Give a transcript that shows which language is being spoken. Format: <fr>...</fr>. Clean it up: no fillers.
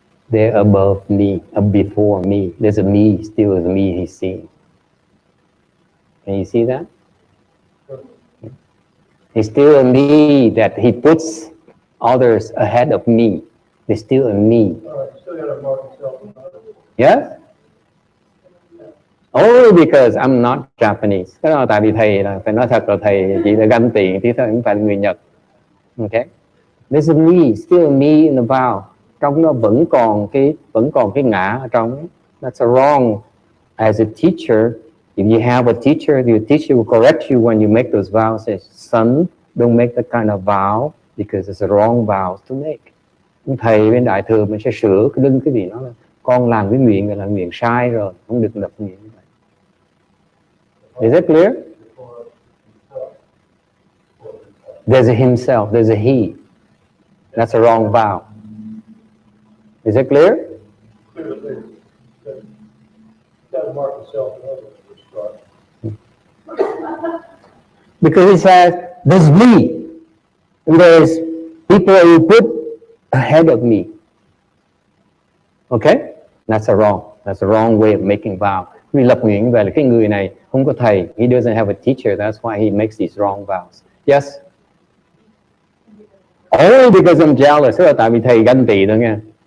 <en>They're above me, before me. There's a me, still is me he's seeing. Can you see that? It's still a me that he puts others ahead of me. There's still a me. Still got to mark himself. Yes? Only because I'm not Japanese.</en> <vi>Cái đó là tại vì thầy là phải nói thật là thầy chỉ là ganh tị tí thôi, không phải là người Nhật.</vi> <en>Okay? There's a me, still a me in the vow.</en> <vi>Trong nó vẫn còn cái ngã ở trong.</vi> <en>That's a wrong. As a teacher, if you have a teacher, your teacher will correct you when you make those vows. Say, son, don't make that kind of vow because it's a wrong vow to make.</en> <vi>Thầy bên đại thừa mình sẽ sửa cái vị nó là con làm cái nguyện là nguyện sai rồi, không được lập nguyện như vậy.</vi> <en>Is that clear? There's a himself, there's a he. That's a wrong vow. Is it clear? Clearly, got to mark himself and others. Because he says, there's me. And there's people who put ahead of me. Okay, that's a wrong way of making vow.</en> <vi>Vì lập nguyện như vậy là cái người này không có thầy,</vi> <en>he doesn't have a teacher, that's why he makes these wrong vows. Yes. Only because I'm jealous,</en> <vi>tức là tại vì thầy ganh tị thôi nha.</vi>